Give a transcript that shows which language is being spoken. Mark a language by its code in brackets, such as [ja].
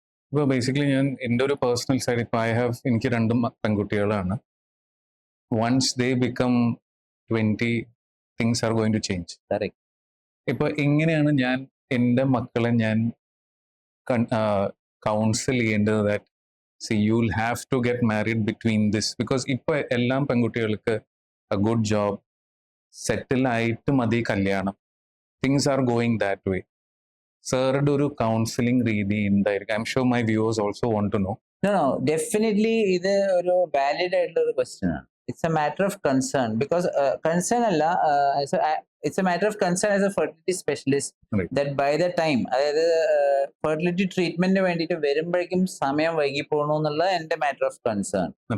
[ml] ഇപ്പോൾ ബേസിക്കലി ഞാൻ എൻ്റെ ഒരു പേഴ്സണൽ സൈഡ്, ഇപ്പോൾ എനിക്ക് 2 പെൺകുട്ടികളാണ്. [en] Once they become 20, things are going to change. Correct. [ml] ഇപ്പോൾ എങ്ങനെയാണ് ഞാൻ എൻ്റെ മക്കളെ ഞാൻ കൗൺസിൽ ചെയ്യേണ്ടത്? [en] that see, you'll have to get married between this, because [ml] ഇപ്പോൾ എല്ലാം പെൺകുട്ടികൾക്ക് [en] a good job, settle [ml] ആയിട്ട് മതി കല്യാണം, [en] things are going that way. [ml] സാറുടെ ഒരു കൗൺസിലിംഗ് രീതി എന്തായിരിക്കും? [en] I'm sure my viewers also want to know. [ml] No, definitely ഇത് ഒരു വാലിഡ് ആയിട്ടുള്ള ഒരു ക്വസ്റ്റ്യൻ ആണ്. [en] it's a matter of concern, because concern അല്ല, it's a matter of concern as a fertility specialist, that by the time, [ml] അതായത് fertility ട്രീറ്റ്മെന്റിന് വേണ്ടിയിട്ട് വരുമ്പോഴേക്കും സമയം വൈകി പോകണു എന്നുള്ള എന്റെ മാറ്റർ [en] Of concern.